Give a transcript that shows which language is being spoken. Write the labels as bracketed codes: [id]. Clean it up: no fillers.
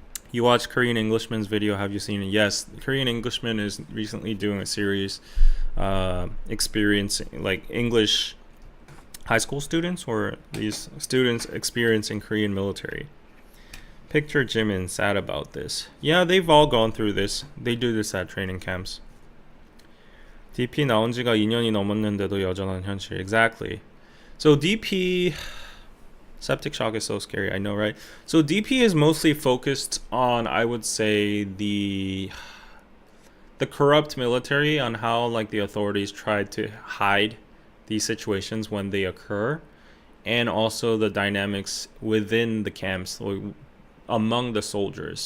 [en] You watched Korean Englishman's video. Have you seen it? Yes, Korean Englishman is recently doing a series experiencing like English high school students, or these students experiencing Korean military. Picture Jimin sad about this. Yeah, they've all gone through this. They do this at training camps. [ko] DP 나온 지가 2년이 넘었는데도 여전한 현실. [en] Exactly. So DP... Septic shock is so scary, I know, right? So DP is mostly focused on, I would say, the corrupt military, on how like the authorities tried to hide these situations when they occur, and also the dynamics within the camps among the soldiers.